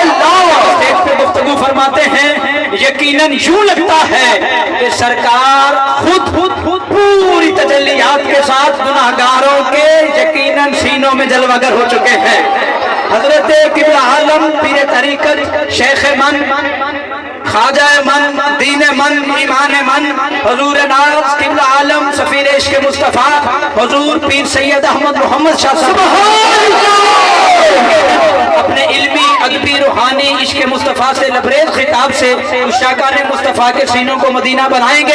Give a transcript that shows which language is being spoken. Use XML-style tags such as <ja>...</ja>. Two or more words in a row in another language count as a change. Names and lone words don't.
<ur>اسٹیج پہ گفتگو فرماتے ہیں، یقیناً یوں لگتا ہے کہ سرکار خود پوری تجلیات کے ساتھ گناہگاروں کے یقیناً سینوں میں جلوگر ہو چکے ہیں۔ حضرت قبلہ عالم، پیر طریقت،</ur> <fa>شیخ من، خواجہ من، دین من، ایمان من،</fa> <ur>حضور ناز قبلہ عالم سفیر عشق مصطفیٰ حضور پیر سید احمد محمد شاہ صاحب اپنے علمی ادبی روحانی عشق مصطفیٰ سے لبریز خطاب سے عشاقان مصطفیٰ کے سینوں کو مدینہ بنائیں گے۔</ur>